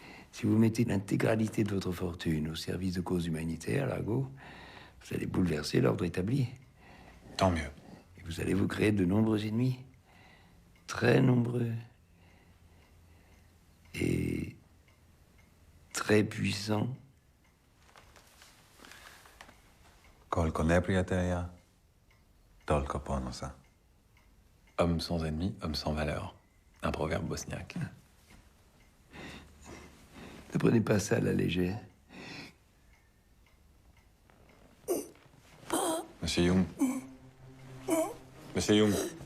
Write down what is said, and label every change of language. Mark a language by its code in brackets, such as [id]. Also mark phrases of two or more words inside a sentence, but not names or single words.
[fr] Si vous mettez l'intégralité de votre fortune au service de causes humanitaires, Largo, vous allez bouleverser l'ordre établi. Tant mieux. Et vous allez vous créer de nombreux ennemis. Très nombreux. Et très puissants. [bs] Kolko nepriatelia, tolko ponosa. [fr] Homme sans ennemi, homme sans valeur. Un proverbe bosniaque. Ne prenez pas ça à la légère. Monsieur Young. Monsieur Young.